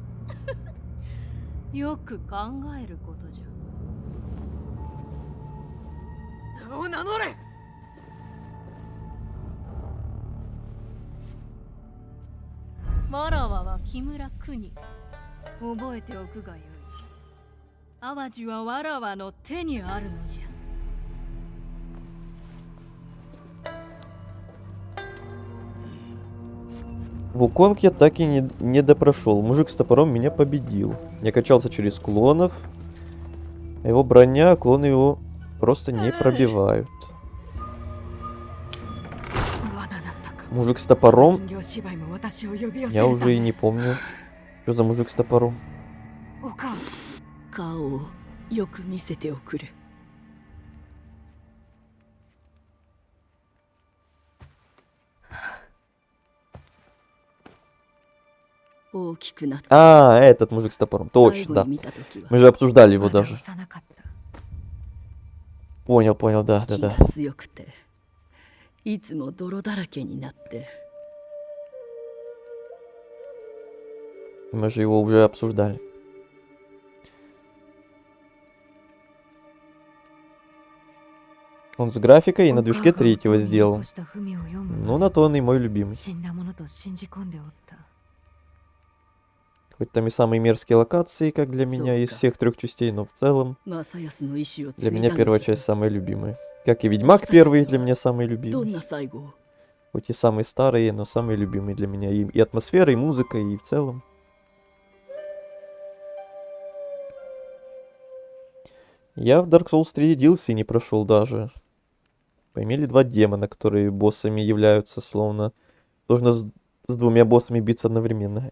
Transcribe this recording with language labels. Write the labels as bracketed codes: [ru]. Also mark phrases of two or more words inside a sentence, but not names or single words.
[ja] よく考えることじゃ。名を名乗れ。わらわは木村国。覚えておくがよい。淡路はわらわの手にあるのじゃ。 [ru] Вуконг я так и не допрошел. Мужик с топором меня победил. Я качался через клонов. Его броня, клоны его просто не пробивают. Мужик с топором. [ja] 人形芝居も私を呼び寄せ [ru] Я [ja] るた [ru] уже и [ja] め [ru] не помню. Что за мужик с топором? [ja] おかん顔をよく見せておくれ。大きくなった。 [ru] А, этот мужик с топором. [ja] 最 [ru] Точно, [ja] 後 [ru] да. [ja] に見た時は [ru] Мы же обсуждали его [ja] まだ [ru] даже. [ja] 幼かった [ru] Понял, понял, да, да, [ja] 気 [ru] да. [ja] が強くていつも泥だらけになって。 [ru] Мы же его уже обсуждали. Он с графикой и на движке третьего сделал. Ну, на то он и мой любимый. [ja] 死んだものと信じ込んでおった [ru] Хоть там и самые мерзкие локации, как для меня, из Сука. всех 3 частей, но в целом [ja] マサヤスの意志を [ru] для [ja] 継い [ru] меня [ja] だの [ru] первая [ja] じゃ [ru] часть самая любимая. Как и Ведьмак первый для меня самый [ja] どん [ru] любимый. [ja] な最後を [ru] Хоть и самые старые, но самые любимые для меня. И атмосфера, и музыка, и в целом. Я в Dark Souls 3 DLC не прошел даже. Поимели 2 демона, которые боссами являются, словно должно с 2 боссами биться одновременно.